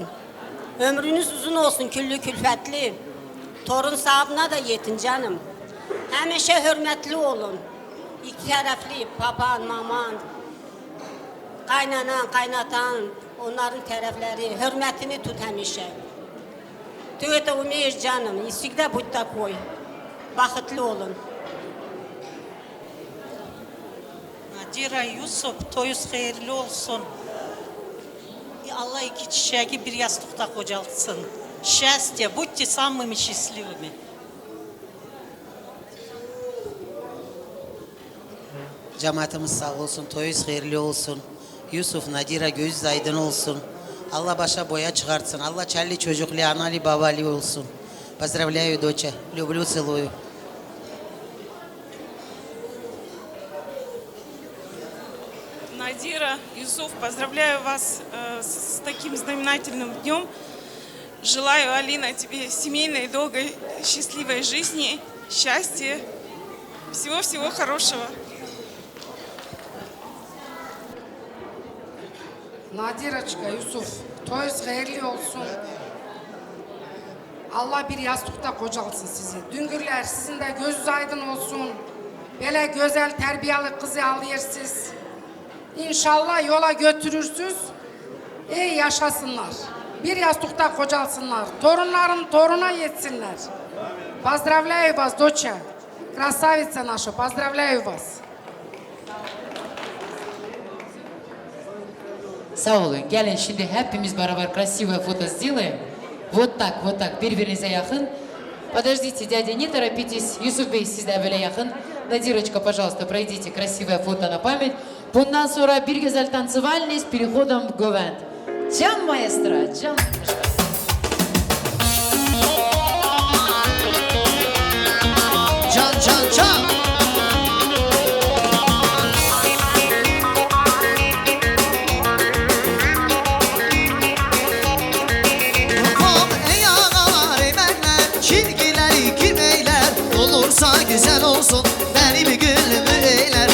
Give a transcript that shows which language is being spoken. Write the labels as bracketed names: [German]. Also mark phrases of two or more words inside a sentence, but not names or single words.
[Turkish] Ömrünüz uzun olsun, küllü külfetli. Torun sahibine de yetin canım. Hemişe hürmetli olun. İki taraflı, papan, maman, kaynanan, kaynatan, onların tarafları, hürmetini tut hemişe. [Russian] Ты это умеешь, canım. И всегда будь такой. [Turkish] Bakıtlı olun. Nadira, Yusuf, toyuz hayırlı olsun. Allah iki çiçeği bir yastıkta kocaltsın. [Russian] Счастья, будьте самыми счастливыми. [Turkish] Cemaatimiz sağ olsun, toyuz hayırlı olsun. Yusuf, Nadira göz aydın olsun. Allah başa boya çıkartsın. Allah çelli çocuklu, analı, babalı olsun. [Russian] Поздравляю, доча. Люблю, целую. Надира, Юсуф, поздравляю вас с таким знаменательным днем. Желаю, Алина, тебе семейной, долгой, счастливой жизни, счастья, всего-всего хорошего. [Turkish] Nadiraçka, Yusuf, toyuz hayırlı olsun. Allah bir yastıkta kocalsın sizi. Düngürler sizin de gözünüz aydın olsun. Böyle güzel terbiyeli kızı alıyorsunuz. İnşallah yola götürürsünüz. İyi yaşasınlar. Bir yastıkta kocalsınlar. Torunların toruna yetsinler. [Russian] Поздравляю вас, доча. Красавица наша, поздравляю вас. [Turkish] Sağ olun. Gelin şimdi hepimiz beraber [Russian] красивое фото сделаем. Вот так, [Turkish] birbirinize yakın. [Russian] Подождите, дядя, не торопитесь. [Turkish] Yusuf Bey, siz de böyle yakın. [Russian] Надирочка, пожалуйста, пройдите красивое фото на память. [Turkish] Bundan sonra bir güzel [Russian] танцевальный с переходом в Говент. [Turkish] Can maestro, can. Can. Olursa güzel olsun, benim gönlümü eyler.